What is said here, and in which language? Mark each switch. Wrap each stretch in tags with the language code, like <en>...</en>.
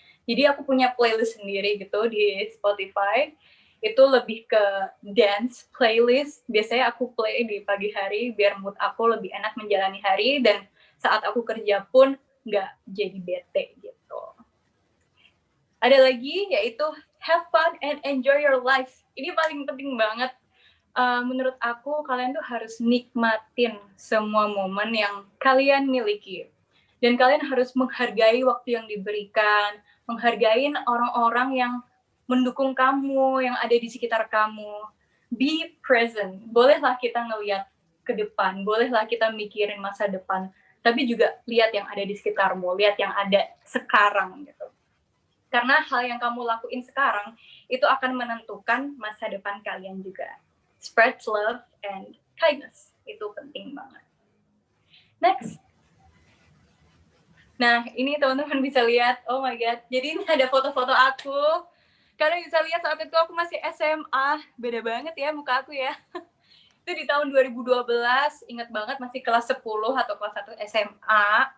<id>Jadi aku punya playlist sendiri gitu di Spotify. Itu lebih ke dance playlist. Biasanya aku play di pagi hari biar mood aku lebih enak menjalani hari, dan saat aku kerja pun nggak jadi bete gitu. Ada lagi yaitu</id> <en>have fun and enjoy your life.</en> <id>Ini paling penting banget. Menurut aku kalian tuh harus nikmatin semua momen yang kalian miliki. Dan kalian harus menghargai waktu yang diberikan, menghargai orang-orang yang mendukung kamu, yang ada di sekitar kamu.</id> <en>Be present.</en> <id>Bolehlah kita ngelihat ke depan, bolehlah kita mikirin masa depan, tapi juga lihat yang ada di sekitarmu, lihat yang ada sekarang gitu. Karena hal yang kamu lakuin sekarang itu akan menentukan masa depan kalian juga.</id> <en>Spread love and kindness.</en> <id>Itu penting banget. Next. Nah, ini teman-teman bisa lihat,</id> <en>oh my god,</en> <id>jadi ini ada foto-foto aku. Kalian bisa lihat saat itu aku masih SMA, beda banget ya muka aku ya. Itu di tahun 2012, ingat banget masih kelas 10 atau kelas 1 SMA.</id>